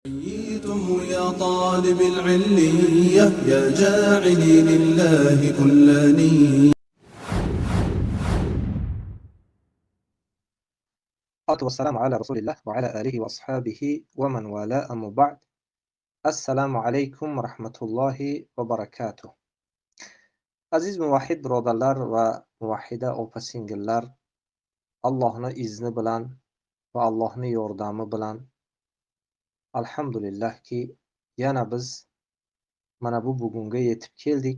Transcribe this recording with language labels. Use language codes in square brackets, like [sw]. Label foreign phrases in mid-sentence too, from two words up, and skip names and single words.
[ar] حييتم يا طالب العلية يا جاعلي لله كل نية. والسلام على رسول الله وعلى آله وأصحابه ومن والاه أما بعد. [uz] Assalomu alaykum va rahmatullohi va barakatuh. Aziz muvahhid birodarlar va muvahhida opa-singillar, Allohning izni bilan va Allohning yordami bilan alhamdulillahki yana biz mana bu bugunga yetib keldik.